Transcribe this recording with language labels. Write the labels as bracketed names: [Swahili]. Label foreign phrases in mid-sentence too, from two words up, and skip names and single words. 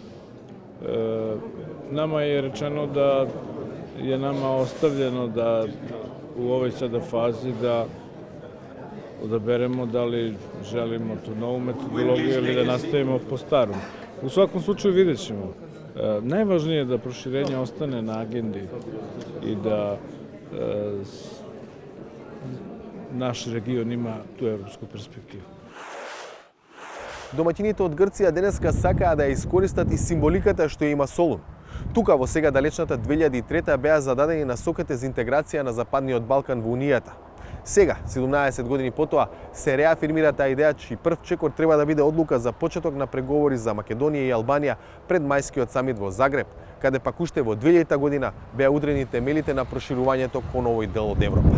[Serbian] Nama je rečeno da je nama ostavljeno da u ovoj sada fazi da odaberemo da li želimo tu novu metodologiju ili da nastavimo po starom. U svakom slučaju vidjet ćemo. Najvažnije je da proširenje ostane na agendi i da naš регион има ту европску перспектива. [Macedonian] Домаќините од Грција денеска сакаа да ја искористат и символиката што има Солун. Тука во сега далечната 2003 беа зададени насоките за интеграција на Западниот Балкан во Унијата. Сега, 17 години потоа, се реафирмира таа идеја, чиј прв чекор треба да биде одлука за почеток на преговори за Македонија и Албанија пред мајскиот самит во Загреб, каде пак уште во 2000 година беа удрени темелите на проширувањето кон овој дел од Европа.